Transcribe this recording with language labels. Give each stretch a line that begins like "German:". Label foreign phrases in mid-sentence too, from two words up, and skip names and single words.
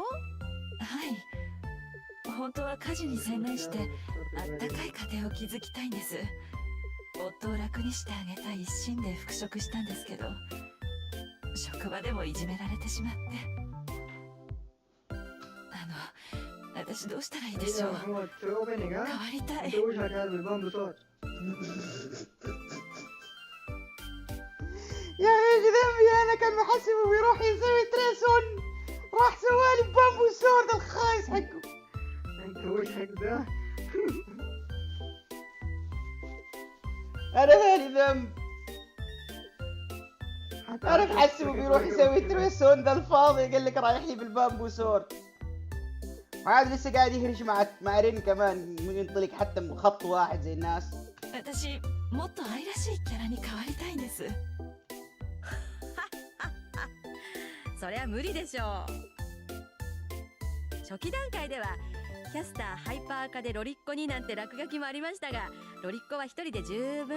Japanese: はい、本当は家事に専念してあったかい家庭を築きたいんです。夫を楽にしてあげたい一心で復職したんですけど、職場でもいじめられてしまって。私どうしたらいいでしょう。変わりたい。
Arabic: يا ايش ذنبي انا؟ كان محسبه بيروح يسوي تريسون، راح سوالي
English: bamboo sword
Arabic: الخايس حقه. انت وش حق ذا؟ انا مالي ذنب، انا محسبه بيروح يسوي تريسون ذا الفاضي، قال لك رايح لي
English: بالbamboo sword،
Arabic: وعاد لسه قاعد يهرش مع رين كمان، ينطلق حتى خط واحد زي الناس.
Japanese: 私もっと愛らしいキャラに変わりたいんです。そりゃ無理でしょう。初期段階ではキャスターハイパー化でロリッコになんて落書きもありましたが、ロリッコは一人で十分。